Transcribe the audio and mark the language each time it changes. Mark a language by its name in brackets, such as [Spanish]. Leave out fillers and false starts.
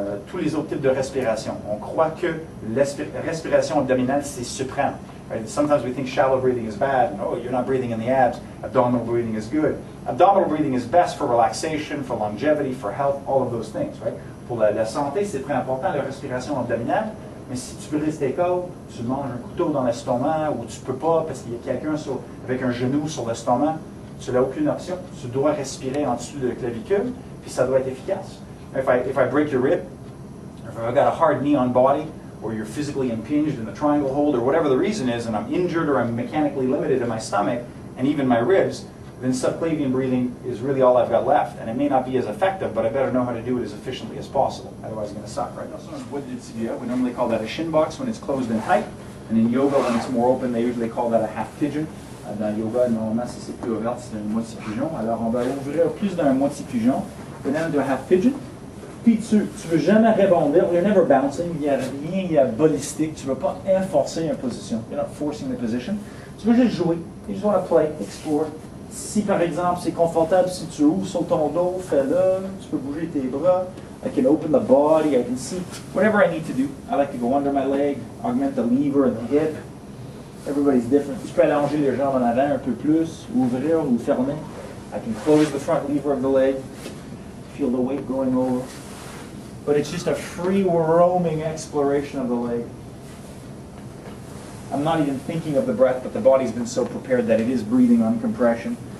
[French] tous les autres types de respiration. On croit que la respiration abdominale, c'est suprême. [English] Right? Sometimes we think shallow breathing is bad, and oh, you're not breathing in the abs. Abdominal breathing is good. Abdominal breathing is best for relaxation, for longevity, for health, all of those things. Right? [French] Pour la santé, c'est très important, la respiration abdominale. Mais si tu brises tes côtes, tu manges un couteau dans l'estomac, ou tu peux pas parce qu'il y a quelqu'un avec un genou sur l'estomac, tu n'as aucune option. Tu dois respirer en dessous de la clavicule, puis ça doit être efficace. [English] If I break your rib, if I've got a hard knee on body, or you're physically impinged in the triangle hold, or whatever the reason is, and I'm injured or I'm mechanically limited in my stomach, and even my ribs, then subclavian breathing is really all I've got left. And it may not be as effective, but I better know how to do it as efficiently as possible. Otherwise it's going to suck, right? Also on wooded tibia, we normally call that a shin box when it's closed in tight. And in yoga, when it's more open, they usually call that a half pigeon. [French] Dans yoga, normalement, si c'est plus ouvert, c'est un moitié pigeon. Alors, on va ouvrir plus d'un moitié pigeon. [English] Go down to a half pigeon. [French] Puis tu veux jamais rebondir. [English] You're never bouncing. [French] Il n'y a rien, il y a ballistique. Tu ne veux pas enforcer une position. [English] You're not forcing the position. [French] Tu veux juste jouer. [English] You just want to play, explore. [French] Si par exemple c'est confortable, si tu ouvres sur ton dos, fais-le. Tu peux bouger tes bras. [English] I can open the body. I can see whatever I need to do. I like to go under my leg, augment the lever and the hip. Everybody's different. [French] Tu peux allonger les jambes en avant un peu plus, ouvrir ou fermer. [English] I can close the front lever of the leg. Feel the weight going over. But it's just a free roaming exploration of the leg. I'm not even thinking of the breath, but the body's been so prepared that it is breathing on compression.